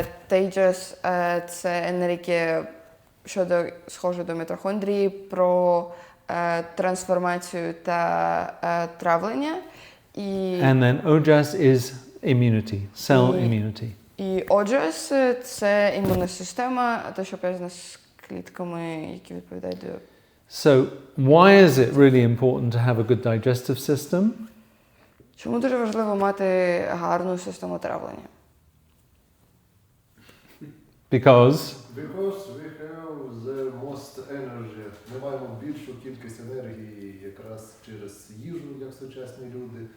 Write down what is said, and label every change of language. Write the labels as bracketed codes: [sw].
[uk] Tejas – це енергія, що схожа до мітохондрії, про трансформацію та травлення. [en] And then ojas is immunity, cell immunity. [uk] І Ojas – це імунна система, те, що пов'язана з клітками, які відповідають до... [en] So, why is it really important to have a good digestive system? [uk] Чому дуже важливо мати гарну систему травлення? [en] Because we have the most energy. [uk] Ми маємо більшу кількість енергії якраз через їжу, як сучасні люди.